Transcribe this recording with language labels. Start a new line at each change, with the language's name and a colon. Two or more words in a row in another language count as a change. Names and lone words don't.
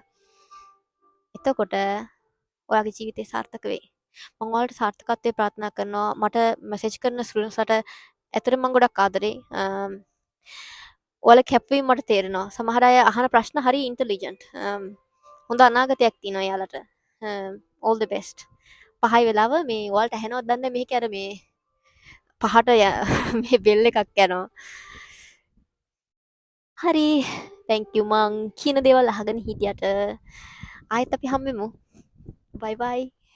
Sinhala: එතකොට ඔයාගේ ජීවිතේ සාර්ථක වෙයි. මම ඔයාලට සාර්ථකත්වයේ ප්‍රාර්ථනා කරනවා. මට මැසේජ් කරන ස්ටුඩන්ට්ස්ලාට ඇත්තටම මම ගොඩක් ආදරෙයි. ඔයාලා කැපවීම මට තේරෙනවා. සමහර අය අහන ප්‍රශ්න හරි ඉන්ටෙලිජන්ට්. හොඳ අනාගතයක් තියෙනවා එයාලට.
English: all the best.
Sinhala: 5 වෙලාව මේ ඔයාලට ඇහෙනවද දන්නේ නැහැ මේකේ අර මේ පහට මේ බෙල් එකක් යනවා. හරි.
English: thank you
Sinhala: මං කියන දේවල් අහගෙන හිටියට. ආයෙත් අපි හම්බෙමු.
English: bye bye.